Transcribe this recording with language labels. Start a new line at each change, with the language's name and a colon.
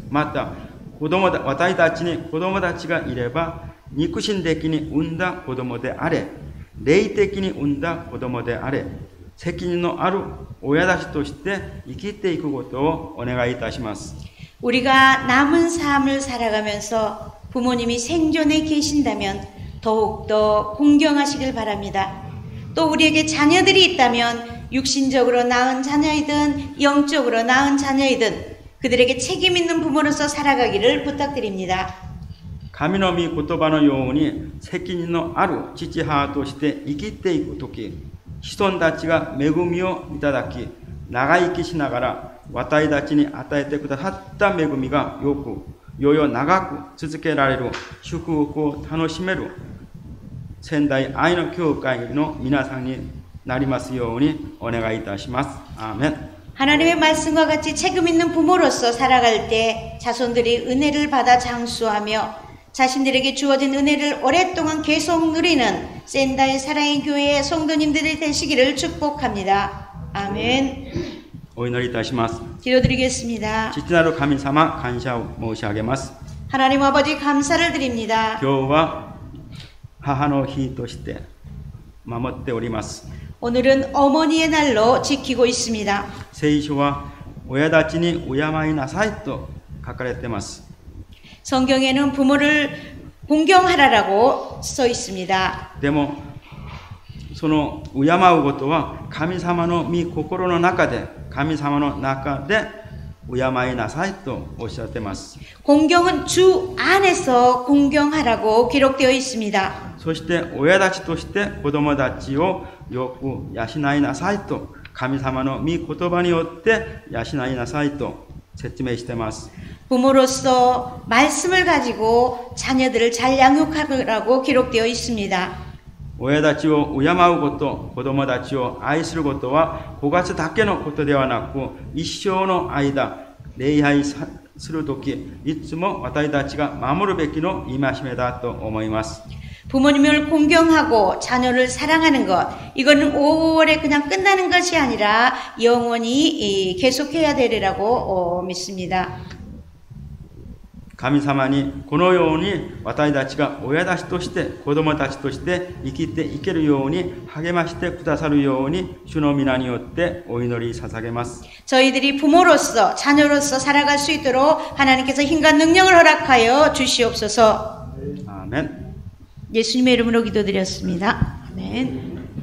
Japanese: また、私たちに子供たちがいれば、肉親的に産んだ子供であれ、霊的に産んだ子供であれ、責任のある親たちとして生きていくことをお願いいたします。
Korean: 우리가 남은 삶을 살아가면서 부모님이 생존해 계신다면 더욱더 공경하시길 바랍니다. 또 우리에게 자녀들이 있다면 육신적으로 낳은 자녀이든 영적으로 낳은 자녀이든 그들에게 책임 있는 부모로서 살아가기를 부탁드립니다.
Japanese: 神の御言葉のように責任のある父母として生きていくとき、子孫たちが恵みをいただき、長生きしながら私たちに与えてくださった恵みがよ々長く続けられる祝福を楽しめる仙台愛の教会の皆さんになりますようにお願いいたします。アーメン。
Korean: 하나님의 말씀과 같이 책임 있는 부모로서 살아갈 때 자손들이 은혜를 받아 장수하며 자신들에게 주어진 은혜를 오랫동안 계속 누리는仙台 사랑의 교회의 성도님들이 되시기를 축복합니다. 아멘.
Japanese: お祈りいたします。
Korean: 기도드리겠습니다.
Japanese: 父なる神様、感謝を申し上げます。
Korean: 하나님 아버지 감사를 드립니다.
Japanese: 今日は母の日として守っております。
Korean: 오늘은 어머니의 날로 지키고 있습니다.
Japanese: 聖書は親たちに敬いなさいと書かれています。
Korean: 성경에는 부모를 공경하라라고 써 있습니다.
Japanese: でもその敬うことは神様の御心の中で神様の中で敬いなさいとおっしゃっています。
Korean: 공경은 주 안에서 공경하라고 기록되어 있습니다.
Japanese: そして親たちとして子供たちをよく養いなさいと神様の御言葉によって養いなさいと説明しています。
Korean: 부모로서 말씀을 가지고 자녀들을 잘 양육하라고 기록되어 있습니다.
Japanese: 親たちを敬うこと、子供たちを愛することは5月だけのことではなく、一生の間、礼拝するとき、いつも私たちが守るべきの戒めだと思います。
Korean: 부모님을 공경하고 자녀를 사랑하는 것, 이거는 5월에 그냥 끝나는 것이 아니라 영원히 계속해야 되리라고 믿습니다.
Japanese: 神様にこのように私たちが親たちとして子供たちとして生きていけるように励ましてくださるように主の皆によってお祈り捧げます。
Korean: 저희들이 부모로서 자녀로서 살아갈 수 있도록 하나님께서 힘과 능력을 허락하여 주시옵소서. 아멘. 예수님의 이름으로 기도드렸습니다. 아멘.